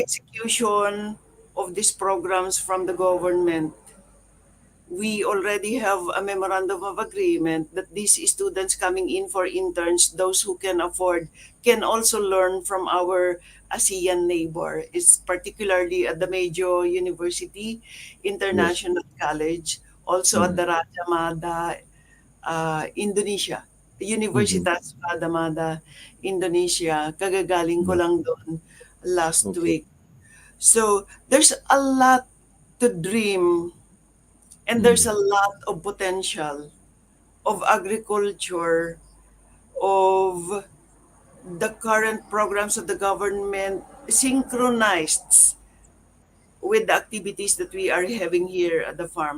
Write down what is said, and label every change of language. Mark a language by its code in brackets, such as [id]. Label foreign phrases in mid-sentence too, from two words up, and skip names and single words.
[en] execution of these programs from the government, we already have a memorandum of agreement that these students coming in for interns, those who can afford, can also learn from our ASEAN neighbor. It's particularly at the Medyo University Yes. International College, also at Mm-mm. the Raja Mada, Indonesia. Mm-hmm. Universitas Raja Mada, Indonesia. [tl] Kagagaling ko [en] Yeah. [tl] lang doon last [en] Okay. [tl] week. [en] So there's a lot to dream and there's Mm. a lot of potential of agriculture, of the current programs of the government synchronized with the activities that we are having here at the farm.